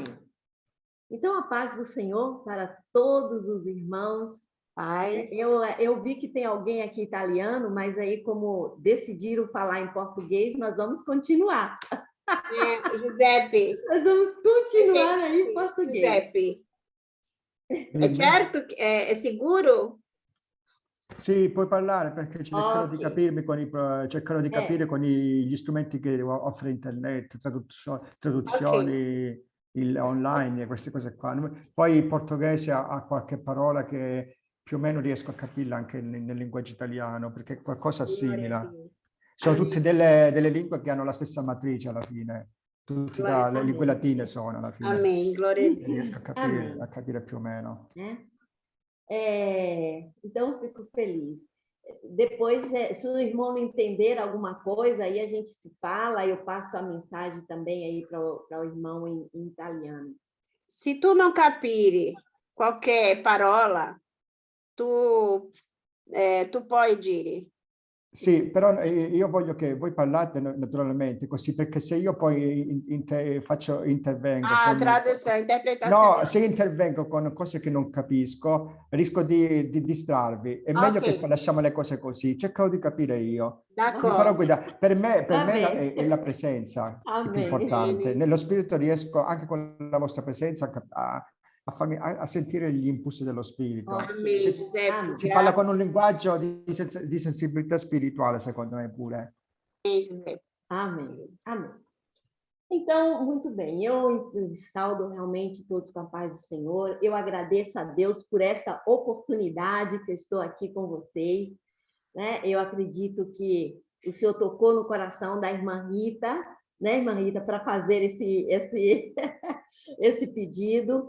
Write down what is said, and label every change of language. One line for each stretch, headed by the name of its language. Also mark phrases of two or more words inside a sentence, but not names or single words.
Portuguese: Então, a paz do Senhor para todos os irmãos. Paz. Eu vi que tem alguém aqui italiano, mas aí, como decidiram falar em português, nós vamos continuar. Giuseppe. Nós vamos continuar aí em português.
Italian: Giuseppe. È certo? È sicuro? Sì, puoi parlare perché cercherò di capirmi cercherò di capire con gli strumenti che offre internet, traduzioni online e queste cose qua. Poi il portoghese ha qualche parola che più o meno riesco a capirla anche nel linguaggio italiano, perché qualcosa assimila. Sono tutte delle lingue che hanno la stessa matrice alla fine. Tutte le lingue latine sono alla fine.
Portuguese: Amém, glória a Deus.
Italian: Riesco a capire più o meno.
Portuguese: Então, eu fico feliz. Depois, se o irmão não entender alguma coisa, aí a gente se fala, eu passo a mensagem também aí para o irmão em italiano.
Italian: Se tu não capire qualquer parola, tu puoi dire. Sì, però io voglio che voi parlate naturalmente così, perché se io poi intervengo traduzione, interpretazione. No, se intervengo con cose che non capisco, rischio di distrarvi. È meglio che lasciamo le cose così. Cercherò di capire io. D'accordo. Mi farò guidare. Per me è la presenza più importante. Nello spirito riesco, anche con la vostra presenza, a sentire gli impulsi dello spirito. Si parla con un linguaggio di sensibilità spirituale, secondo me pure.
Portuguese: Amém. Amém. Então, muito bem, eu saúdo realmente todos com a paz do Senhor. Eu agradeço a Deus por esta oportunidade que eu estou aqui com vocês, né? Eu acredito que o Senhor tocou no coração da irmã Rita, né, irmã Rita, para fazer esse pedido.